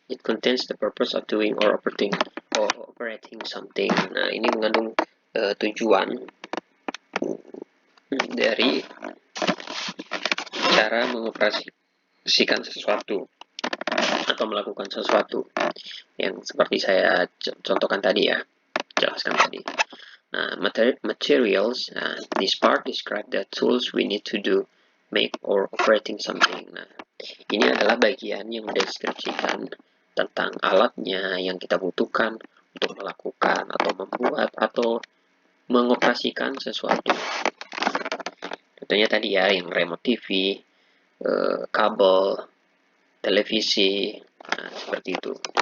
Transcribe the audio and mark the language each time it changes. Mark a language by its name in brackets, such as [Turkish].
[English] It contains the purpose of doing or operating something. [Indonesian] Nah, ini mengandung tujuan dari cara mengoperasikan sesuatu atau melakukan sesuatu yang seperti saya contohkan tadi ya, jelaskan tadi. [English] Nah, materials, this part describe the tools we need to do, make or operating something. [Indonesian] Nah, ini adalah bagian yang mendeskripsikan tentang alatnya yang kita butuhkan untuk melakukan atau membuat atau mengoperasikan sesuatu. Contohnya tadi ya, yang remote TV, kabel, televisi, nah, seperti itu.